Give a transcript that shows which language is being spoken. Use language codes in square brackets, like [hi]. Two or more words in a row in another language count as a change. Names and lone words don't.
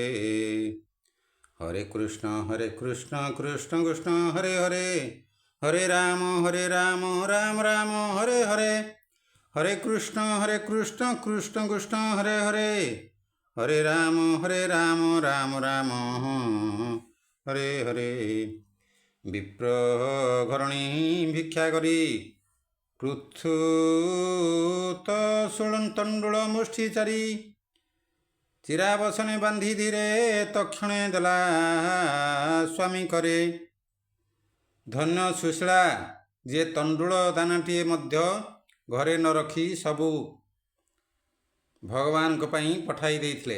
[sa] हरे कृष्ण कृष्ण कृष्ण हरे हरे हरे राम राम राम हरे हरे हरे कृष्ण कृष्ण कृष्ण हरे हरे हरे राम राम राम हरे हरे [or] ବିପ୍ର ଘରଣୀ ଭିକ୍ଷା କରି पृथुत ଷୋଳନ୍ତଣ୍ଡୁଳ ମୁଷ୍ଟି ଚାରି ଚିରାବସନେ ବାନ୍ଧି ଧୀରେ ତକ୍ଷଣେ ଦେଲା ସ୍ୱାମୀ କରେ। ଧନ୍ୟ ସୁଶୀଳା ଯିଏ ତଣ୍ଡୁଳ ଦାନାଟିଏ ମଧ୍ୟ ଘରେ ନ ରଖି ସବୁ ଭଗବାନଙ୍କ ପାଇଁ ପଠାଇ ଦେଇଥିଲେ।